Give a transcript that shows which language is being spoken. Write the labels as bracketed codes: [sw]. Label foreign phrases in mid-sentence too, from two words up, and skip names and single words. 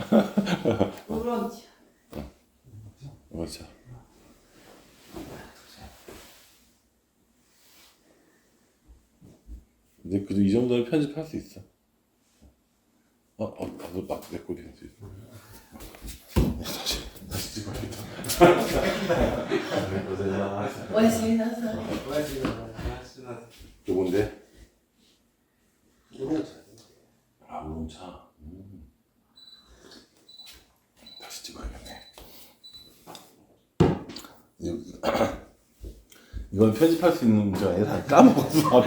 [ko] 그렇죠. 근데 그래도 이 정도는 편집할 수 있어. 나도 막 레코딩 할수 있어. 다시 찍어야겠다. [ja] おやすみなさい。 [ko] 요건데? 우롱차. 다시 찍어야겠네. 이건 편집할 수 있는 문제가 아니라 까먹었어.